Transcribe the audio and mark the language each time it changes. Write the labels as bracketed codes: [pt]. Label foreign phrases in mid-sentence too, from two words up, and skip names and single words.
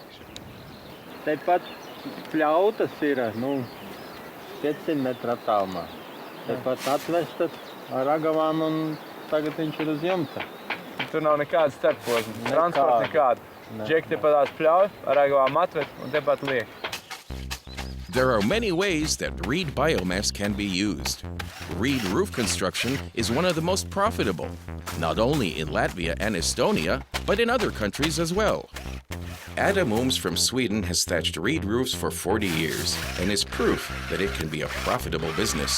[lv] Tepat pļautas ir, 500 metru attālumā. Tepat atvestas ar ragavām un tagad viņš ir uz jumta. Tur nav nekāda starposma. Transporta nekāda. Džeki tepat pļauj, ar ragavām atved un tepat liek. [en] There are many ways that reed biomass can be used. Reed roof construction is one of the most profitable, not only in Latvia and Estonia, but in other countries as well. Adam Ooms from Sweden has thatched reed roofs for 40 years and is proof that it can be a profitable business.